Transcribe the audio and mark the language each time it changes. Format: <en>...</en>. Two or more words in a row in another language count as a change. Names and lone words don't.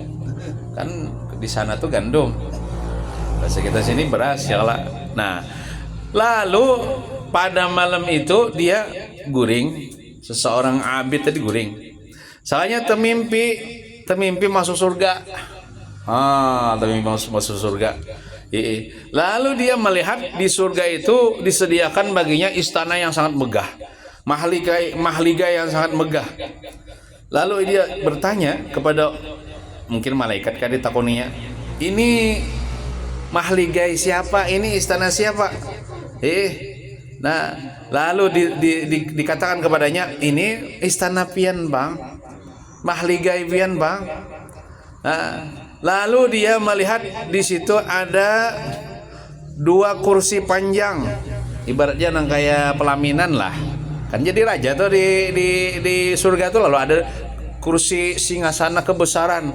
<id>Kan di sana tuh gandum. Bahasa kita sini beras ya lah. Nah, lalu pada malam itu dia guring, seseorang abid tadi guring. Soalnya temimpi masuk surga. Temimpi masuk surga. Lalu dia melihat di surga itu disediakan baginya istana yang sangat megah, mahliga yang sangat megah. Lalu dia bertanya kepada mungkin malaikat kan ditakoninya, ini mahligai siapa? Ini istana siapa? Nah, lalu dikatakan kepadanya,</id> <bjn>ini istana pian bang, mahligai pian bang.</bjn> <id>Nah, lalu dia melihat di situ ada 2 kursi panjang, ibaratnya nang kayak pelaminan lah. Kan jadi raja tuh di surga tuh, lalu ada kursi singgasana kebesaran.</id>